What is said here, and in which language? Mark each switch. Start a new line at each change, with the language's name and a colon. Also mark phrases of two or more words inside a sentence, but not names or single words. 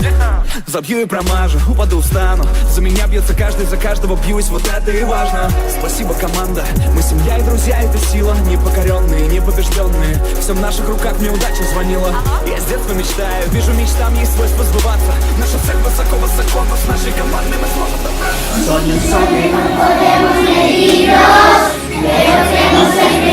Russian: Забью и промажу, упаду, встану. За меня бьется каждый, за каждого бьюсь, вот это и важно. Спасибо, команда, мы семья и друзья, это сила. Непокоренные, непобежденные, все в наших руках, мне удача звонила. Я с детства мечтаю, вижу, мечтам есть свойство сбываться. Наша цель высоко-высоко, но с нашей командой мы сможем добраться.
Italian: Sogni, sogni,
Spanish: non podemos medirlos, pero que no se